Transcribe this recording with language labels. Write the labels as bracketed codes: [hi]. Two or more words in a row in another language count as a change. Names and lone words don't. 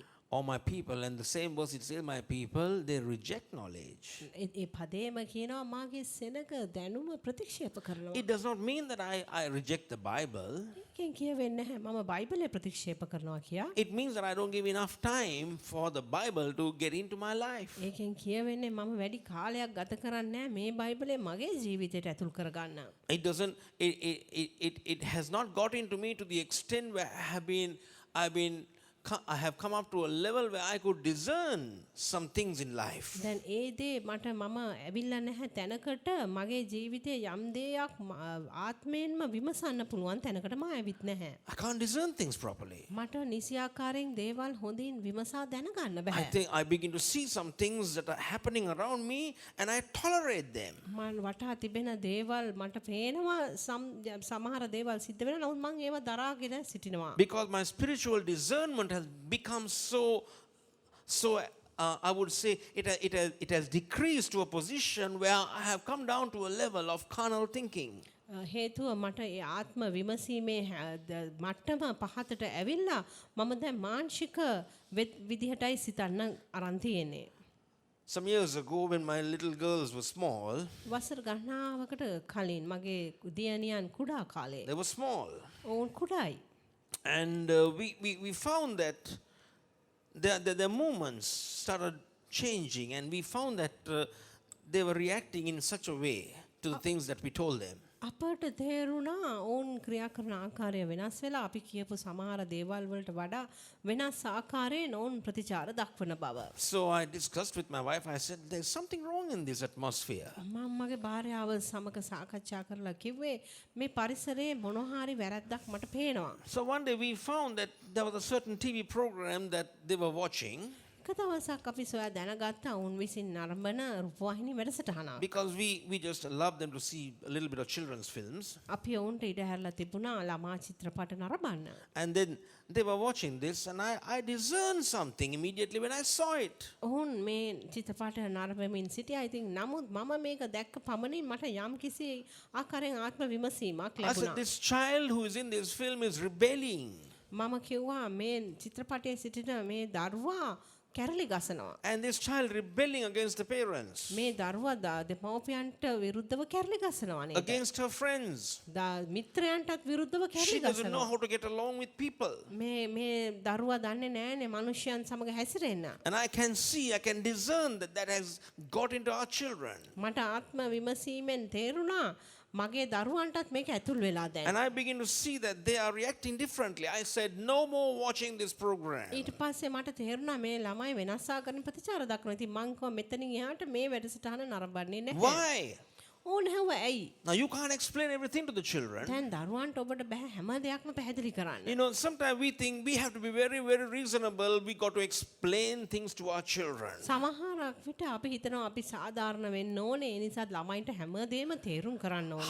[en] Or my people, and the same verse it says, my people, they reject knowledge. [si] ඒ පදේම කියනවා මාගේ සෙනග දැනුම ප්‍රතික්ෂේප කරනවා. [en] It does not mean that I reject the Bible. [si] ඒකෙන් කියවෙන්නේ නැහැ මම බයිබලය ප්‍රතික්ෂේප කරනවා කියා. [en] It means that I don't give enough time for the Bible to get into my life. [si] ඒකෙන් කියවෙන්නේ මම වැඩි කාලයක් ගත කරන්නේ නැහැ මේ බයිබලය මගේ ජීවිතයට ඇතුල් කරගන්න. [en] It doesn't, it has not got into me to the extent where I have come up to a level where I could discern some things in life. [si] දැන් ඒ දේ මට මම ඇවිල්ලා නැහැ තැනකට මගේ ජීවිතයේ යම් දෙයක් ආත්මයෙන්ම විමසන්න පුළුවන් තැනකට මම ඇවිත් නැහැ. [en] I can't discern things properly. [si] මට නිසි ආකාරයෙන් දේවල් හොඳින් විමසා දැනගන්න [en] I [si] බෑ. [en] think I begin to see some things that are happening around me and I tolerate them. [si] මම වටා තිබෙන දේවල් මට පේනවා සමහර දේවල් සිද්ධ වෙනවා නමුත් මම ඒවා දරාගෙන සිටිනවා. [en] Because my spiritual discernment has become I would say it has decreased to a position where I have come down to a level of carnal thinking. [si] හේතුව මට ඒ ආත්ම විමසීමේ මට්ටම පහතට ඇවිල්ලා මම දැන් මානසික විදිහටයි සිතන්න අරන් තියෙන්නේ. [en] Some years ago when my little girls were small, [si] වසර ගණනාවකට කලින් මගේ දියණියන් කුඩා කාලේ [en] they were small. [si] ඔවුන් කුඩායි. [en] And we found that their movements started changing, and we found that they were reacting in such a way to the things that we told them. [si] අපට තේරුණා ඔවුන් ක්‍රියා කරන ආකාරය වෙනස් වෙලා අපි කියපු සමහර දේවල් වලට වඩා වෙනස් ආකාරයෙන් ඔවුන් ප්‍රතිචාර දක්වන බව. [en] So I discussed with my wife. I said, there's something wrong in this atmosphere. [si] මම මගේ භාර්යාව සමග සාකච්ඡා කරලා කිව්වේ මේ පරිසරයේ මොන හරි වැරද්දක් මට පේනවා. [en] So one day we found that there was a certain TV program that they were watching. [si] එක දවසක් අපි සොයා දැනගත්තා ඔවුන් විසින් නරඹන රූපවාහිනී වැඩසටහනක්. [en] Because we just love them to see a little bit of children's films. [si] අපි ඔවුන්ට ඉඩ හැරලා තිබුණා ළමා චිත්‍රපට නරඹන්න. [en] And then they were watching this, and I discerned something immediately when I saw it. [si] ඔවුන් මේ චිත්‍රපට නරඹමින් සිටියා. ඉතින් නමුත් මම මේක දැක්ක පමණින් මට යම් කිසි ආකාරයෙන් ආත්ම විමසීමක් [en] I said, [si] ලැබුණා. [en] this child who is in this film is rebelling. [si] මම කිව්වා මේ චිත්‍රපටයේ සිටින මේ දරුවා කැරලි ගසනවා. [en] And this child rebelling against the parents, [si] මේ දරුවා දෙමව්පියන්ට විරුද්ධව කැරලි ගසනවා නේද? [en] against her friends. [si] මිත්‍රයන්ටත් විරුද්ධව [en] She [si] කැරලි [en] doesn't know [si] ගසනවා. [en] how to get along with people. [si] මේ දරුවා දන්නේ නැහැනේ මනුෂ්‍යයන් සමග හැසිරෙන්න. [en] And I can discern that has got into our children. [si] මට ආත්ම විමසීමෙන් තේරුණා මගේ දරුවන්ටත් මේක ඇතුල් වෙලා දැන්. [en] And I begin to see that they are reacting differently. I said, no more watching this program. [si] ඊට පස්සේ මට තේරුණා මේ ළමයි වෙනස් ආකාරයෙන් ප්‍රතිචාර දක්වනවා. ඉතින් මං කිව්වා මෙතනින් එහාට මේ වැඩසටහන නරඹන්නේ නැහැ. [en] Why? [si] ඕන හැව ඇයි? [en] Now you can't explain everything to the children. [si] දැන් දරුවන්ට ඔබට බෑ හැම දෙයක්ම පැහැදිලි කරන්න. [en] You know, sometimes we think we have to be very, very reasonable. We got to explain things to our children. [si] සමහරක් විට අපි හිතනවා අපි සාධාරණ වෙන්න ඕනේ. ඒ නිසා ළමයින්ට හැම දෙයක්ම තේරුම් කරන්න ඕනේ.